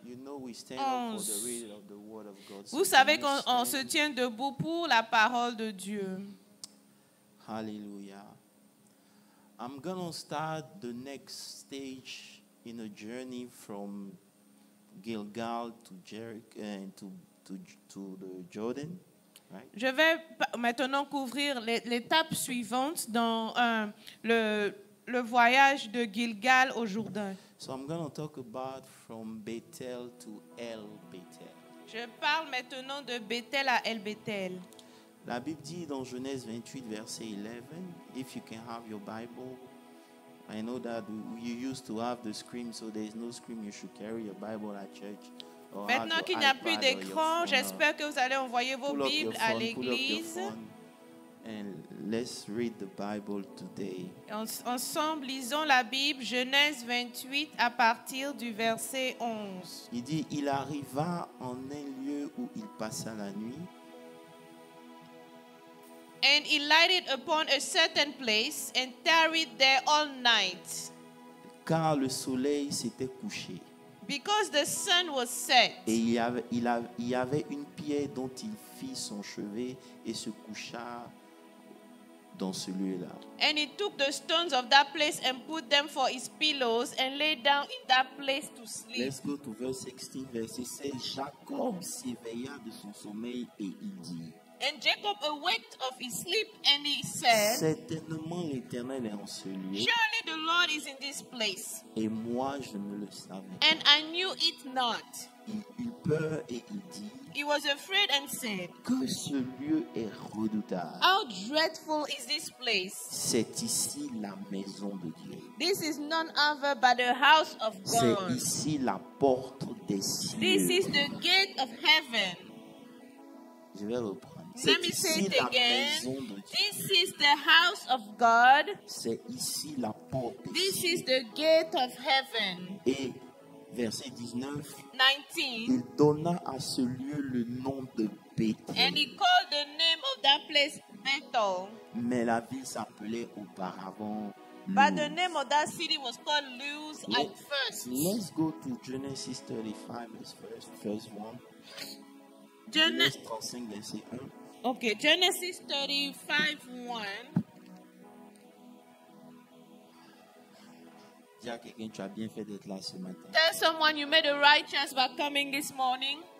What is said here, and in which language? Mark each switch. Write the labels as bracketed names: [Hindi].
[English] You know we stand up for the reading of the word of God. [French] Vous savez qu'on se tient debout pour la parole de Dieu. [English] Hallelujah. I'm going to start the next stage in a journey from Gilgal to Jericho to the Jordan. Right? [French] Je vais maintenant couvrir l'étape suivante dans le voyage de Gilgal au Jourdain. [English] So I'm going to talk about from Bethel to El Bethel. [French] Je parle maintenant de Bethel à El Bethel. La Bible dit dans Genèse 28, verset 11, [English] if you can have your Bible, I know that you used to have the screen, so there is no screen, you should carry your Bible at church. [French] Maintenant qu'il n'y a plus d'écran, j'espère que vous allez envoyer vos Bibles à l'église. [English] And let's read the Bible today. [French] Ensemble, lisons la Bible, Genèse 28, à partir du verset 11. Il dit, il arriva en un lieu où il passa la nuit. [English] And he lighted upon a certain place and tarried there all night. [French] Car le soleil s'était couché. [English] Because the sun was set. [French] Et il y avait une pierre dont il fit son chevet et se coucha dans ce lieu-là. [English] And he took the stones of that place and put them for his pillows and lay down in that place to sleep. Let's go to verse 16, [French] verset 16. Jacob s'éveilla de son sommeil et il dit. [English] And Jacob awaked of his sleep and he said, [French] certainement l'Éternel est en ce lieu. [English] Surely the Lord is in this place. [French] Et moi je ne le savais. [English] And I knew it not. [French] Il eut peur et il dit. [English] He was afraid and said, [French] que ce lieu est redoutable. [English] How dreadful is this place? [French] C'est ici la maison de Dieu. [English] This is none other but the house of God. [French] C'est ici la porte des cieux. [English] This is the gate of heaven. [French] Je vais reprendre. [English] Let me say it again. [French] De [English] this is the house of God. [French] C'est ici la porte des [English] This [French] cieux. [English] is the gate of heaven. [French] Et verset 19. 19. Il donna à ce lieu le nom de Bethel. [English] And he called the name of that place Bethel. [French] Mais la ville s'appelait auparavant Luz. [English] But the name of that city was called Luz at first. Let's go to Genesis 35, verse 1. Genesis [French] 35, verset 1. [English] Okay, Genesis 35:1. [French] Dis à quelqu'un, tu as bien fait d'être là ce matin. [English] Tell someone you made a right choice by coming this morning.